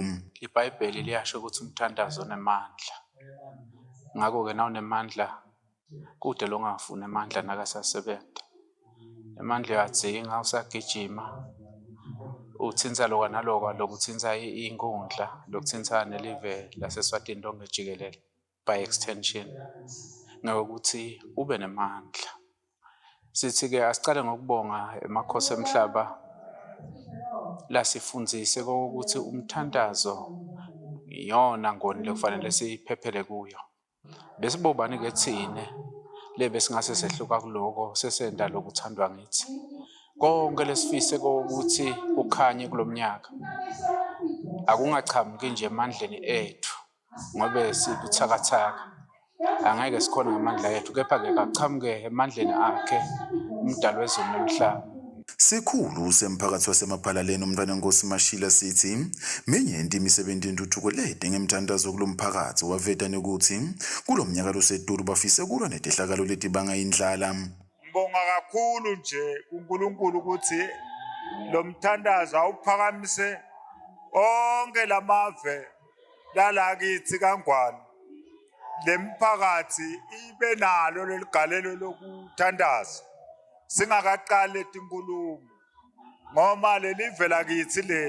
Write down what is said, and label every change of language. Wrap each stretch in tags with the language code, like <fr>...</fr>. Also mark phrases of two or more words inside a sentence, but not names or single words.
<ss>iBhayibheli liyasho ukuthi umthandazo unemandla. Ngakho-ke nawunemandla kude longafuni amandla nakasasebenza. Amandla uyadzinga usagijima uthinta lokwa nalokwa lokuthinta inkundla lokuthinta nelive laseSwatini lonke jikelele</ss> <en>by extension</en> <ss>ngokuthi ube nemandla. Sithi-ke asicale ngokubonga emakhosi emhlaba lasifundzise ukuthi umthandazo iyona ngoni lekufanele siphephele kuyo. Besibobani-ke thine lebe singase sehluka kuloko sesenda lokuthandwa ngithi. Konke lesifise ukuthi kukhanye kulomnyaka akungachamuki nje emandleni ethu ngobe sibuthakathaka angeke sikhona ngamandla ethu kepha-ke kachamuke emandleni akhe umdali wezulu nomhlaba. Sikhulu semphakathi wasemaphalaleni umntwana enkosi Mashila sithi menyenti imisebenzi yentuthuko lede ngemthandazo kulomphakathi waveta ukuthi kulomnyaka loseduru bafise kulwa netehlakalo leti bangayindlala. Ngibonga kakhulu nje kuNkulunkulu ukuthi lo mthandazo awuphakamise onke lamave lalakithi kangwane lemphakathi ibe nalo leligalelo lokuthandaza singakaqali tinkulumo ngoba lelive lakithi</ss>